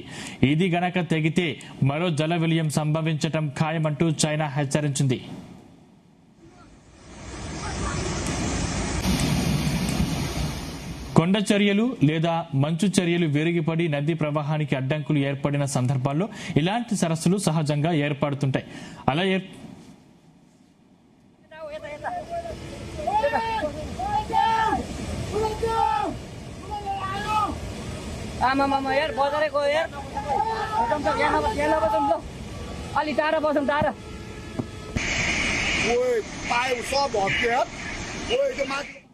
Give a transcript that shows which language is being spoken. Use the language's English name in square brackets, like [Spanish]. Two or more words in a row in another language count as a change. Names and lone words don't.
[Telugu] ఇది గనక తెగితే మరో జల విలయం సంభవించటం ఖాయమంటూ చైనా హెచ్చరించింది. కొండ చర్యలు లేదా మంచు చర్యలు విరిగిపడి నదీ ప్రవాహానికి అడ్డంకులు ఏర్పడిన సందర్భాల్లో ఇలాంటి సరస్సులు సహజంగా ఏర్పడుతుంటాయి. అలా [Nepali] यार बजारे गयो यार अलि टाढा बसौँ टाढा.